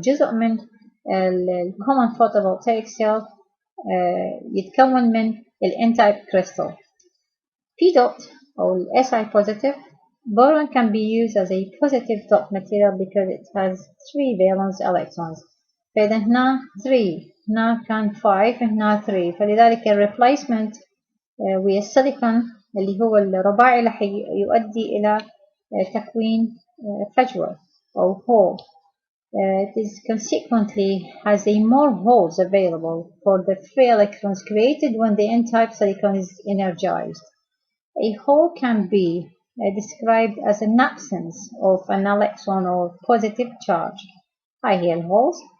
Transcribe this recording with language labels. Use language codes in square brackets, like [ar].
[ar] جزء من [en] common photovoltaic cell [ar] يتكون من ال N-type crystal. [en] P dot or Si positive boron can be used as a positive dot material because it has 3 valence electrons. [ar] فإذا هنا 3 هنا كان 5 هنا 3 فلذلك الريبليسمنت ويا السيليكون اللي هو الرباعي راح يؤدي إلى تكوين فجوة أو hole. [en] It is consequently has a more holes available for the free electrons created when the n-type silicon is energized. A hole can be described as an absence of an electron or positive charge. High here holes.